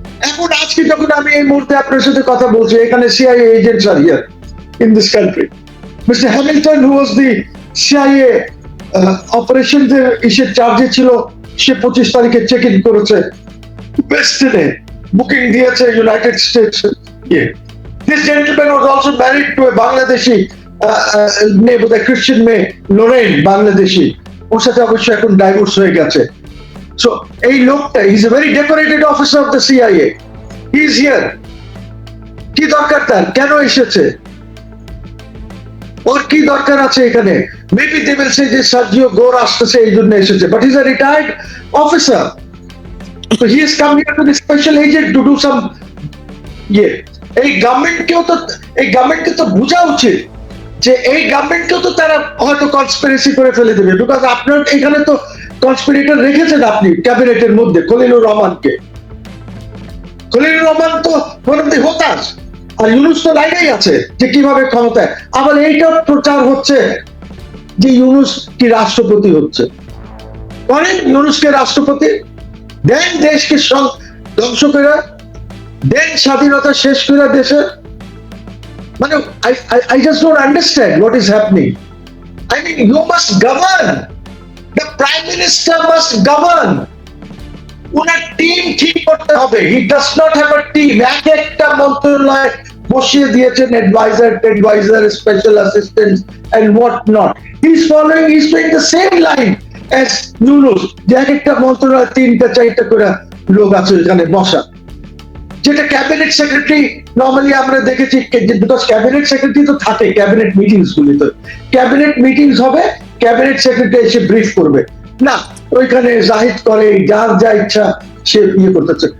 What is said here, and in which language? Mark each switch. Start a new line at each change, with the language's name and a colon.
Bangla: এখন আজকে যখন আমি এই মুহূর্তে আপনার সাথে কথা বলছি, এখানে CIA
English: Agents are here in this country.
Bangla: Mister Hamilton,
English: who was the CIA operation
Bangla: ইসের চার্জে ছিল, সে 25 তারিখে চেক ইন করেছে ওয়েস্টার্নে, বুকিং দিয়েছে United states.
English: This gentleman was also married to a Bangladeshi
Bangla: মেয়ে, বোধহয় খ্রিস্টান মেয়ে,
English: Lauren, Bangladeshi.
Bangla: ওর সাথে অবশ্য এখন ডাইভোর্স হয়ে গেছে। সো এই লোকটা
English: Is a very decorated officer of the CIA, he is here.
Bangla: কি দরকার তার? কেন এসেছে? ওর কি দরকার আছে এখানে?
English: maybe they will say
Bangla: যে সার্জিও গোর আসতেছে এই জন্য এসেছে,
English: But he is a retired officer. So he has come here to the special agent to do some
Bangla: এই গভর্নমেন্টকে তো বোঝা উচিত যে এই গভর্নমেন্টকেও তো তারা হয়তো কনস্পিরেসি করে ফেলে দেবে। বিকজ আপনার এখানে তো কনস্পিরেটর রেখেছেন আপনি ক্যাবিনেটের মধ্যে, খলিলুর রহমানকে। খলিলুর রহমান তো হতাশ, আর ইউনূস তো লাইনেই আছে যে কিভাবে ক্ষমতায়। আবার এইটা প্রচার হচ্ছে যে ইউনূস কি রাষ্ট্রপতি হচ্ছে। করেন ইউনূসকে রাষ্ট্রপতি, দেন দেশকে ধ্বংস করে, দেন স্বাধীনতা শেষ করে দেশে।
English: মানে I just don't understand what is happening. I mean, you must govern. The Prime Minister must govern.
Bangla: উনার টিম ঠিক করতে হবে।
English: He does not have a team.
Bangla: একটা মন্ত্রণালয় বসিয়ে দিয়েছেন,
English: advisor, special assistants and what not. He's doing the same line as Yunus.
Bangla: যে একটা মন্ত্রণালয় 3-4টা করে লোক আছে এখানে বসা, যেটা ক্যাবিনেট সেক্রেটারি নরমালি আমরা দেখেছি, বিকজ ক্যাবিনেট সেক্রেটারি তো থাকে ক্যাবিনেট মিটিংস গুলিতে। ক্যাবিনেট মিটিংস হবে, ক্যাবিনেট সেক্রেটারি এসে ব্রিফ করবে না, ওইখানে জাহিদ করে যার যা ইচ্ছা সে করতেছে।